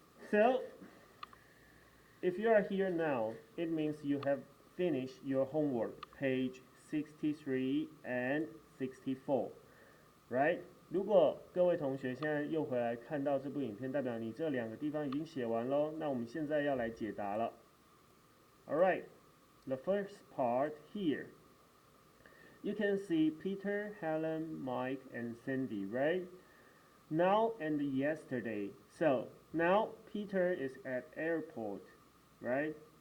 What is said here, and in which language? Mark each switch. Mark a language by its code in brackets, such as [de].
[en] So, if you are here now, it means you have finished your homework, page 63 and 64, right? [zh] 如果各位同学现在又回来看到这部影片，代表你这两个地方已经写完咯。那我们现在要来解答了。 [en] Alright, the first part here. You can see Peter, Helen, Mike, and Cindy, right? Now and yesterday. So, now Peter is at airport, right?